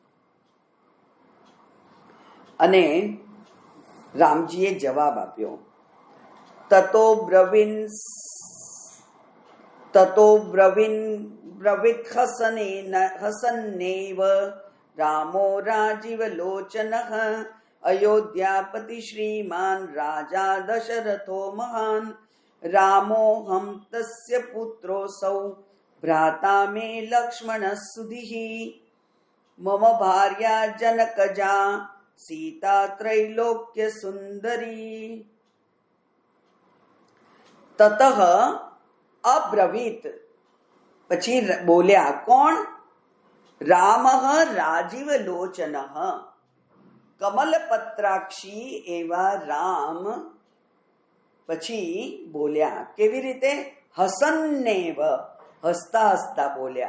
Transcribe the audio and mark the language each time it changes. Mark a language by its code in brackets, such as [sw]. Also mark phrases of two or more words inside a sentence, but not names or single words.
[gu] અને રામજીએ જવાબ આપ્યો. [sa] ततो ब्रवीत हसन्नेव रामो राजीव लोचन अयोध्यापति श्रीमान राजा दशरथो महान रामोऽहं तस्य पुत्रोऽसौ भ्राता मे लक्ष्मणः सुधिः मम भार्या जनकजा सीता त्रैलोक्य सुंदरी। ततः अब्रवीत [gu] પછી બોલ્યા કોણ? [sa] रामः राजीव लोचनः कमलपत्राक्षी [gu] એવા રામ પછી બોલ્યા કેવી રીતે? હસન્નેવ હસતા હસતા બોલ્યા.